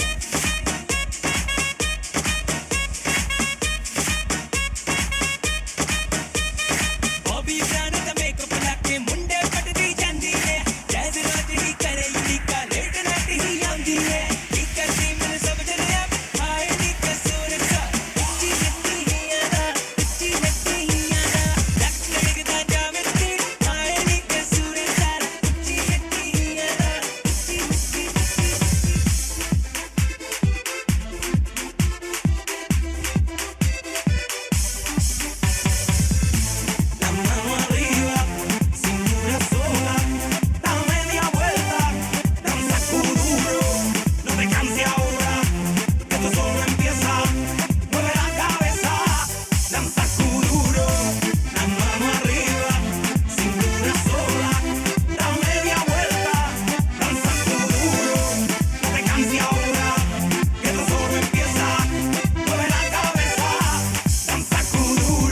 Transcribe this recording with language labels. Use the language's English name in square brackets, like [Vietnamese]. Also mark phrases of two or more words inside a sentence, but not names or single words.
[Punjabi] Bobby brand ਦਾ ਮੇਕਅਪ ਲਾ ਕੇ ਮੁੰਡੇ ਪਟਦੀ ਜਾਂਦੀ ਏ ਜਦ ਰੋਜ਼ ਹੀ ਕਰੇ ਯੂਰੀਕਾ [English] late night [Punjabi] ਹੀ ਆਂਦੀ ਏ ਕੀ ਕਰਦੀ ਮੈਨੂੰ ਸਮਝ ਨਹੀਂ ਆ ਹਾਏ ਨੀ ਕਸੂਰ ਸਾ ਉੱਚੀ ਹੱਟੀਆਂ ਦਾ ਲੱਕ ਲੜਕਦਾ ਜਾਵੇ ਤੇਰਾ ਹਾਏ ਨੀ ਕਸੂਰ ਸਾਰਾ ਉੱਚੀ ਹੱਟੀਆਂ ਦਾ [Spanish] La mano arriba, cintura sola, da media vuelta, danza duro, no te canses ahora, que esto solo empieza, mueve la cabeza, danza duro, la mano arriba, cintura sola, da media vuelta, danza duro, no te canses ahora, que esto solo empieza, mueve la cabeza, danza duro.